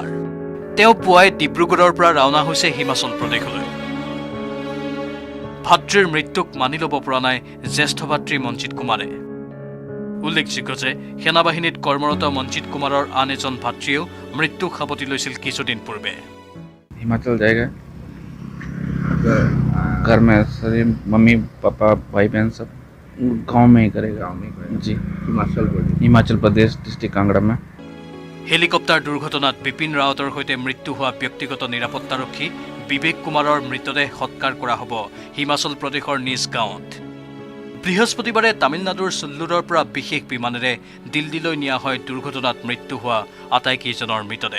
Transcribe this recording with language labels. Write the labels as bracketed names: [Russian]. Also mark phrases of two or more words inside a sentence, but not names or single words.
[Assamese] তেওঁ পুৱাই ডিব্ৰুগড়ৰ পৰা ৰাওনা হৈছে হিমাচল প্ৰদেশলৈ। ভাতৃৰ মৃত্যুক মানি ল'ব পৰা নাই জ্যেষ্ঠ ভাতৃ মঞ্জিত কুমাৰে। উল্লেখযোগ্য যে সেনাবাহিনীত কৰ্মৰত মঞ্জিত কুমাৰৰ আন এজন ভাতৃয়েও মৃত্যুক সাৱটি লৈছিল কিছুদিন পূৰ্বে। [Hindi] हिमाचल जाएगा, घर में सभी मम्मी पापा भाई बहन सब गांव में ही करेगा। जी, हिमाचल प्रदेश डिस्ट्रिक्ट कांगड़ा में। [Assamese] হেলিকপ্টাৰ দুৰ্ঘটনাত বিপিন ৰাৱতৰ সৈতে মৃত্যু হোৱা ব্যক্তিগত নিৰাপত্তাৰক্ষী বিবেক কুমাৰৰ মৃতদেহ সৎকাৰ কৰা হ'ব হিমাচল প্ৰদেশৰ নিজ গাঁৱত। বৃহস্পতিবাৰে তামিলনাডুৰ চুল্লুৰৰ পৰা বিশেষ বিমানেৰে দিল্লীলৈ নিয়া হয় দুৰ্ঘটনাত মৃত্যু হোৱা আটাইকেইজনৰ মৃতদেহ।